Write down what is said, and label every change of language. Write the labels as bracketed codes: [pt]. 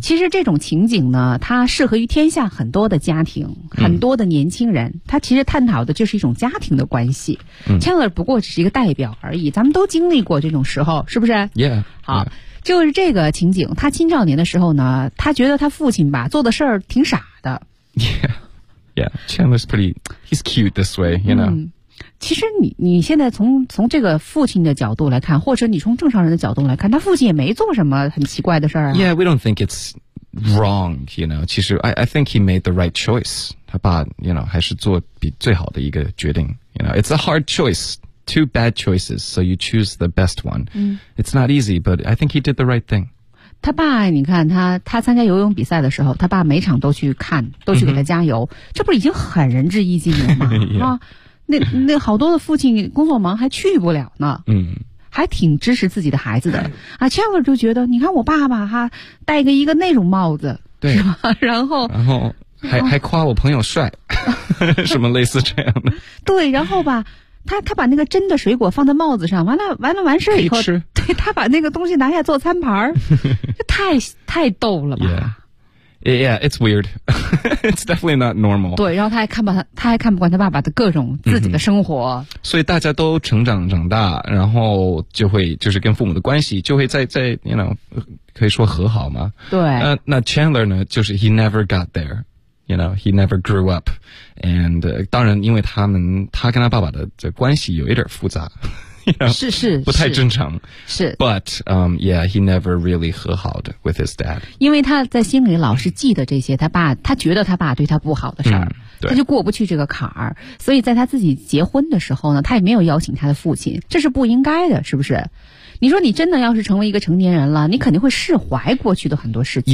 [zh] 其实这种情景呢，它适合于天下很多的家庭，很多的年轻人。 Mm. 它其实探讨的就是一种家庭的关系。 Mm. Chandler 不过只是一个代表而已，咱们都经历过这种时候，是不是 [en] ？Yeah. [zh] 好。 Yeah. 就是这个情景，他青少年的时候呢，他觉得他父亲吧做的事儿挺傻的。 [en] Yeah, yeah. Chandler's pretty, he's cute this way, you know.、 [zh] 嗯、其实你现在从这个父亲的角度来看，或者你从正常人的角度来看，他父亲也没做什么很奇怪的事儿啊。 [en] Yeah, we don't think it's wrong, you know. 其实 I think he made the right choice. [zh] 他爸 you know, 还是做比最好的一个决定。 You know, it's a hard choice. [en] Two bad choices, so you choose the best one.、嗯、 It's not easy, but I think he did the right thing. [zh] 他爸，你看他参加游泳比赛的时候，他爸每场都去看，都去给他加油。 Mm-hmm. 这不是已经很仁至义尽了吗？ [en] yeah. [zh] 啊，那好多的父亲工作忙还去不了呢。嗯、mm-hmm. ，还挺支持自己的孩子的。啊 ，Chandler 就觉得，你看我爸爸哈，戴一个那种帽子，对，是吧？然后还夸我朋友帅，什么类似这样的。对，然后吧。他把那个真的水果放在帽子上，完事以后，可以吃，对，他把那个东西拿下做餐盘儿，这太逗了吧 [en] ？Yeah, it's weird. It's definitely not normal. [zh] 对，然后他还看不惯他爸爸的各种自己的生活。 Mm-hmm. 所以大家都长大，然后就会就是跟父母的关系就会在 you know 可以说和好吗？对。 [en] 那 Chandler 呢？就是 he never got there. You know, he never grew up. [zh] And, 当然因为他跟他爸爸的关系有一点复杂。 [en] You know, [zh] 是不太正常。是。 [en] But, yeah, he never really 和好的 with his dad. [zh] 因为他在心里老是记得这些他觉得他爸对他不好的事儿、嗯。他就过不去这个坎儿。所以在他自己结婚的时候呢他也没有邀请他的父亲。这是不应该的是不是你说你真的要是成为一个成年人了你肯定会释怀过去的很多事情。